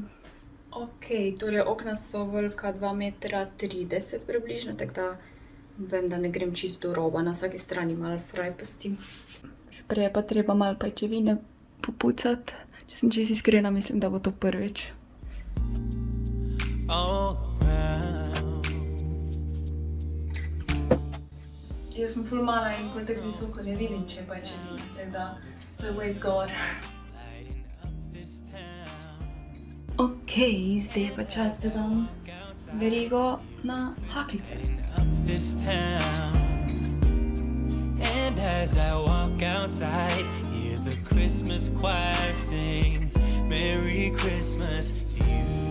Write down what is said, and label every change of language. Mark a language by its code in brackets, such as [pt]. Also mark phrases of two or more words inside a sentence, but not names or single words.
[sl] Ok, torej okna so velika 2,30 metra približno, tako da vem, da ne grem čisto do roba, na vsaki strani malo fraj pustim. Prej je pa treba malo pajčevine popucati. Če sem čisto iskrena, mislim, da bo to prvič. [en] All around. [sl] Jaz sem ful mala in pol tako visoko ne vidim, če je pajčevine, tako da to je [en] waste govor. [sl] Ok, zdaj je pa čas, da dam verigo na haklice. [en] This town. And as I walk outside, hear the Christmas choir sing Merry Christmas to you.